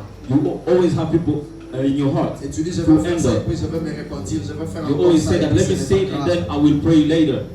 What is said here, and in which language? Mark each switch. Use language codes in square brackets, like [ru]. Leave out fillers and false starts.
[en] You always have people in your heart. [fr] Et tu dis, je vais faire ça, puis je vais me repentir, je vais faire [en] you always say that, let me sin and then I will pray later.